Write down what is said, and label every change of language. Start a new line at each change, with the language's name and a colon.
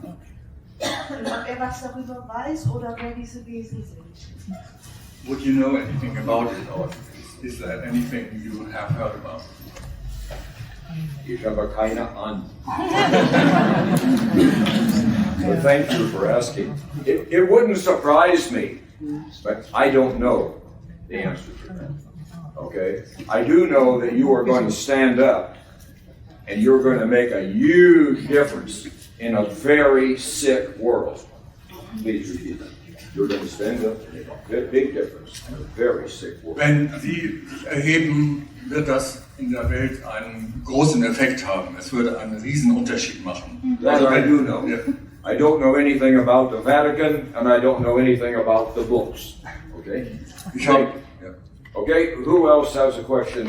German: Und ob was darüber weiß oder wer diese Wesen sind.
English: Would you know anything about it, or is there anything you have heard about?
German: Ich habe keine Ahnung.
English: But thank you for asking. It wouldn't surprise me, but I don't know the answer to that. Okay? I do know that you are going to stand up and you're going to make a huge difference in a very sick world. Please repeat that. You're going to stand up and make a big difference in a very sick world.
German: Wenn Sie sich erheben, wird das in der Welt einen großen Effekt haben. Es würde einen riesen Unterschied machen.
English: That I do know.
German: Ja.
English: I don't know anything about the Vatican, and I don't know anything about the books. Okay?
German: Ich habe
English: Okay, who else has a question?